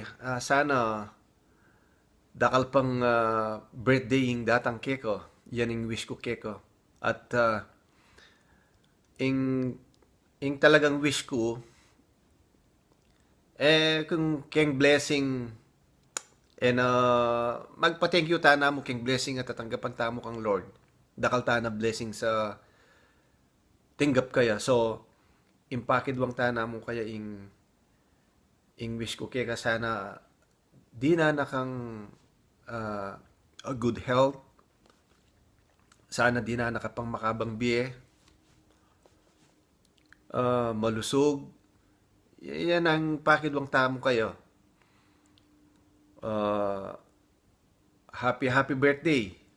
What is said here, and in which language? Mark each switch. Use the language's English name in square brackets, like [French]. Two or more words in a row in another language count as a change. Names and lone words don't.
[Pampanga] Sana dakal pang birthday yung datang keko. Yan yung wish ko keko. At ing talagang wish ko kung keng blessing magpa- [English] thank you [Pampanga] ta na mo keng blessing at tatanggapan ta mo kang Lord. Dakal ta na blessing sa tinggap kaya. So, impakid wang ta na mo kaya ing wish ko kaya sana di na nakang [English] a good health. [Pampanga] Sana di na nakapang makabang biye. Malusog. Yan ang pakid wang tamo kayo. [English] Happy birthday.